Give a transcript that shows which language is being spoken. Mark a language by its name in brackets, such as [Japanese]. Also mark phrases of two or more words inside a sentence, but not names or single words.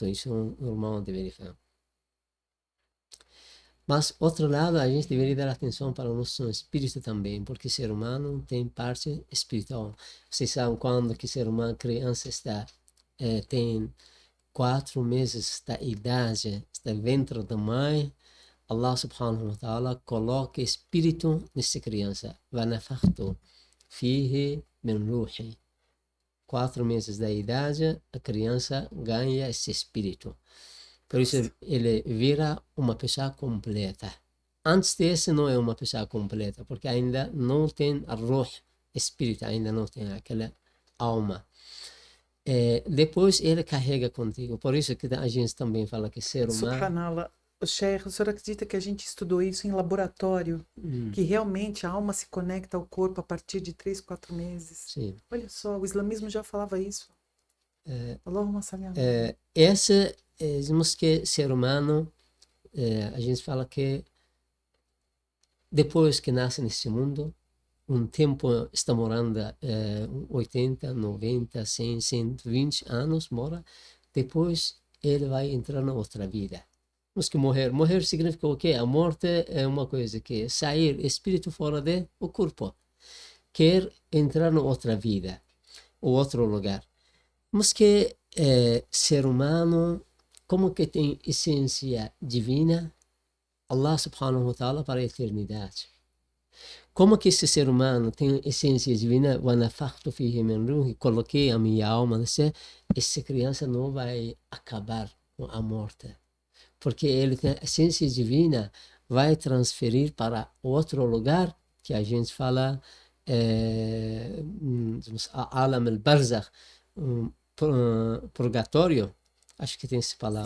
[Portuguese] Isso é normal, deveria fazer. Mas, outro lado, a gente deveria dar atenção para o nosso espírito também, porque o ser humano tem parte espiritual. Vocês sabem quando que o ser humano, criança, tem 4 meses da idade, está dentro da mãe, [Arabic] الله سبحانه وتعالى [Portuguese] coloca espírito nessa criança. [Arabic] وَنَفَخْتُ فِيهِ مِنْ رُوحِي. [Portuguese] 4 meses da idade, a criança ganha esse espírito. Por isso, ele vira uma pessoa completa. Antes desse, não é uma pessoa completa, porque ainda não tem a ruh, espírito, ainda não tem aquela alma. Depois, ele carrega contigo. Por isso que a gente também fala que ser humano... Subhanallah. Sheikh, o senhor acredita que a gente estudou isso em laboratório? Que realmente a alma se conecta ao corpo a partir de 3, 4 meses? Sim. Olha só, o islamismo já falava isso. [Arabic] اللهم صل على. [Portuguese] Dizemos que ser humano, a gente fala que depois que nasce nesse mundo, um tempo está morando 80, 90, 100, 120 anos, mora, depois ele vai entrar na outra vida. Temos que morrer. Morrer significa o quê? A morte é uma coisa que sair espírito fora do corpo. Quer entrar na outra vida, ou outro lugar. Mas que ser humano, como que tem essência divina, [Arabic] الله سبحانه وتعالى [Portuguese] para a eternidade. Como que esse ser humano tem essência divina, [Arabic] وَنَفَخْتُ فِيهِ مِنْ رُوحِي, [Portuguese] coloquei a minha alma, essa criança não vai acabar com a morte. Porque ele tem a essência divina, vai transferir para outro lugar, que a gente fala, [Arabic] عالم البرزخ, [Portuguese] purgatório, acho que tem essa palavra.